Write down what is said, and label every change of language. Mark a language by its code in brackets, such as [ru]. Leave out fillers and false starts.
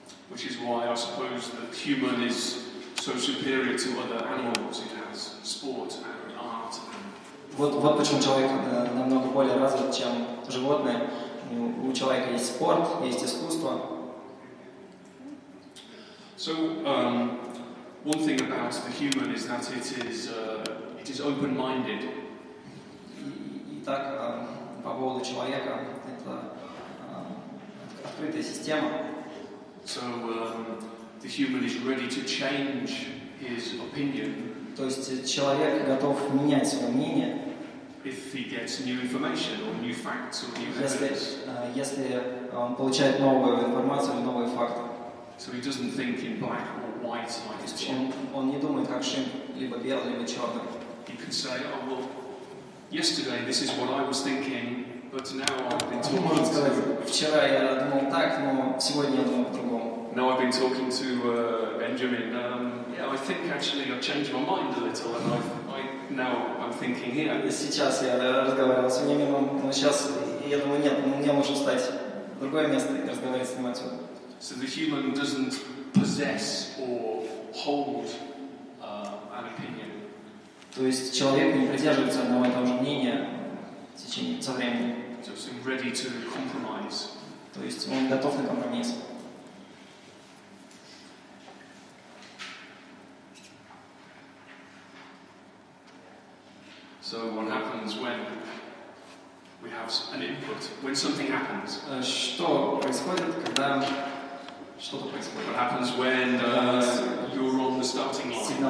[en] Which is why I suppose that human is so superior to other animals. It has sport and art. [ru] Вот почему человек намного более развит, чем животные. У человека есть спорт, есть искусство. [en] So one thing about the human is that it is open-minded. [ru] Итак, по поводу человека, это открытая система. [en] So the human is ready to change his opinion. [ru] То есть человек готов менять свое мнение. [en] If he gets new information or new facts or new evidence. [ru] Если он получает новую информацию или новые факты. [en] So he doesn't think in black or white like his chimp. [ru] Он не думает как шимп, либо белый, либо черный. [en] He can say, oh well, yesterday this is what I was thinking, but now I've been talking. [ru] Может сказать, вчера я думал так, но сегодня я думал по-другому. [en] Now I've been talking to Benjamin. Yeah, I think actually I've changed my mind a little, and now I'm thinking here. [ru] Сейчас я разговаривал с Вениамином, но сейчас я думаю, нет, мне лучше встать другое место и разговаривать с ним отсюда. [en] So the human doesn't possess or hold an opinion. [ru] То есть человек не придерживается одного и того же мнения в течение со временем. [en] So he's ready to compromise. [ru] То есть он готов на компромисс. [en] So what happens when we have an input? When something happens? [ru] Что происходит, когда что-то происходит? [en] What happens when you're on the starting line?